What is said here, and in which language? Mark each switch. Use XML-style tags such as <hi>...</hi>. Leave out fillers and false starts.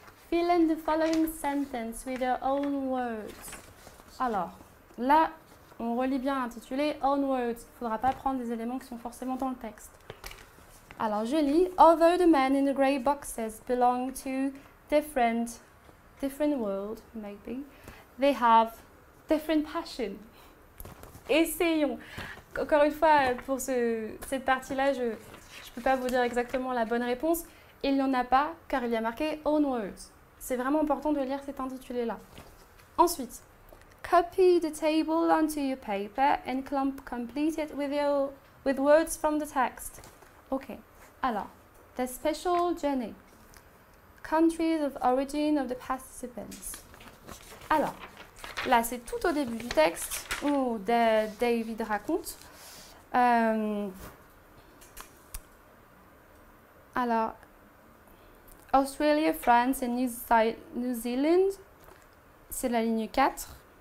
<en>Fill in the following sentence with your own words.</en> <fr>Alors, là, on relit bien l'intitulé Own words. Il ne faudra pas prendre des éléments qui sont forcément dans le texte. Alors, je lis.</fr> <en>Although the men in the grey boxes belong to different world, maybe, they have different passion.</en> <fr>Essayons. Encore une fois, pour cette partie-là, je ne peux pas vous dire exactement la bonne réponse. il n'y en a pas car il y a marqué own words. C'est vraiment important de lire cet intitulé-là. Ensuite,</fr> <en>copy the table onto your paper and complete it with words from the text.</en> <fr>Ok, alors,</fr> <en>the special journey. Countries of origin of the participants.</en> <fr>Alors, là, c'est tout au début du texte où David raconte. Alors, Australia, France et New Zealand, c'est la ligne 4.</fr>